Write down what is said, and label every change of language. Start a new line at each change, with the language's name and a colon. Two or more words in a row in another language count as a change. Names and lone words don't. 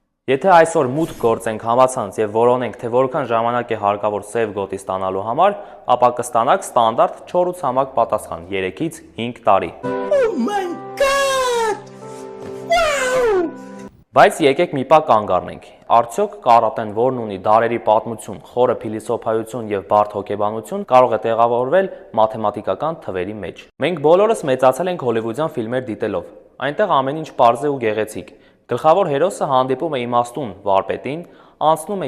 Armenian: Եթե այսօր մուտք գործենք համացանց եւ որոնենք, թե որքան ժամանակ է հարկավոր սև գոտի ստանալու համար, ապա կստանաք ստանդարտ 4 ցամաք պատասխան 3-ից 5 տարի։
English: Oh my god! Wow!
Armenian: Բայց եկեք մի պահ կանգ առնենք։ Արդյոք կարատեն, որն ունի դարերի պատմություն, խորը փիլիսոփայություն եւ բարդ հոգեբանություն, կարող է տեղավորվել մաթեմատիկական թվերի մեջ։ Մենք բոլորս մեծացել ենք հոլիվուդյան ֆիլմեր դիտելով։ Այնտեղ ամեն ինչ պարզ է ու գեղեցիկ։ Գլխավոր հերոսը հանդիպում է իմաստուն վարպետին, անցնում է